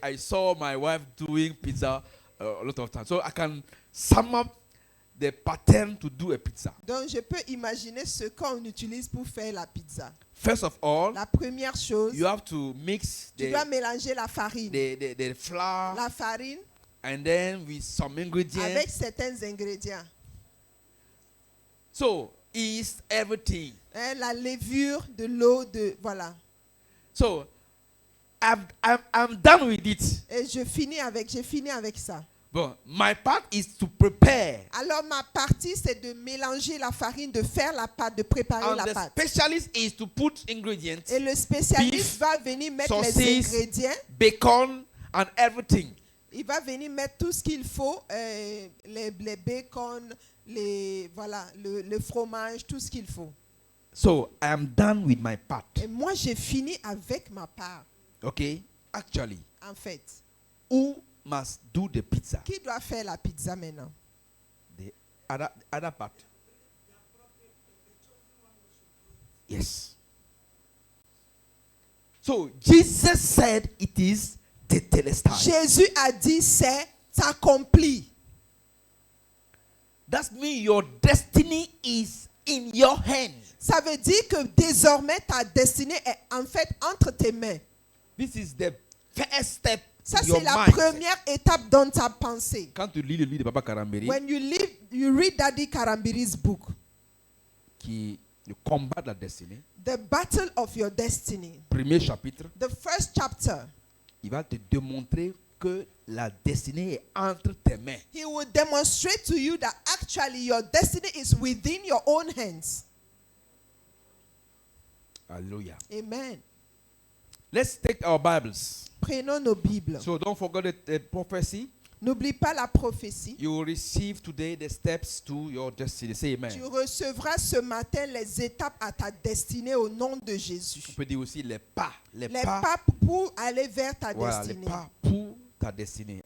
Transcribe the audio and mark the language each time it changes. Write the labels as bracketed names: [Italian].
[English] I saw my wife doing pizza a lot of times. So I can sum up the pattern to do a pizza. [French] Donc, je peux imaginer ce qu'on utilise pour faire la pizza. [English] First of all, [French] La première chose, [English] you have to mix [French] tu dois mélanger la farine. [English] the flour [French] La farine [English] and then with some ingredients. [French] avec certains ingrédients. [English] So yeast, everything. [French] Hein, la levure, de l'eau, voilà. [English] So I'm done with it. [French] Et j'ai fini avec ça. [English] But my part is to prepare. [French] Alors ma partie, c'est de mélanger la farine, de faire la pâte, de préparer [English] And [French] la [English] the [French] pâte. [English] specialist is to put ingredients, [French] Et le spécialiste beef, va venir mettre les saucisse, ingrédients. [English] bacon, and everything. [French] Il va venir mettre tout ce qu'il faut, les bacon, le fromage, tout ce qu'il faut. [English] So I am done with my part. [French] Et moi, j'ai fini avec ma part, [English] Okay? Actually, [French] en fait. [English] who must do the pizza? [French] Qui doit faire la pizza maintenant? [English] The other part. Yes. So Jesus said it is tetelestai. [French] Jésus a dit, c'est accompli. [English] That means your destiny is in your hands. [French] Ça veut dire que désormais, ta destinée est en fait entre tes mains. [English] This is the first step [French] Ça, [English] in your [French] c'est la [English] mind. [French] première étape dans ta pensée. Quand tu lis le livre de Papa Karambiri, [English] When you read Daddy Karambiri's book, [French] qui combat la destinée, [English] The Battle of Your Destiny, [French] premier chapitre, [English] the first chapter, [French] il va te démontrer que la destinée est entre tes mains. [English] he will demonstrate to you that actually your destiny is within your own hands. Hallelujah. Amen. Let's take our Bibles. [French] Prenons nos Bibles. [English] So don't forget the prophecy. [French] N'oublie pas la prophétie. [English] You will receive today the steps to your destiny. Say amen. [French] Tu recevras ce matin les étapes à ta destinée au nom de Jésus. On peut dire aussi les pas. Les pas pour aller vers ta Voilà, destinée. les pas pour ta destinée.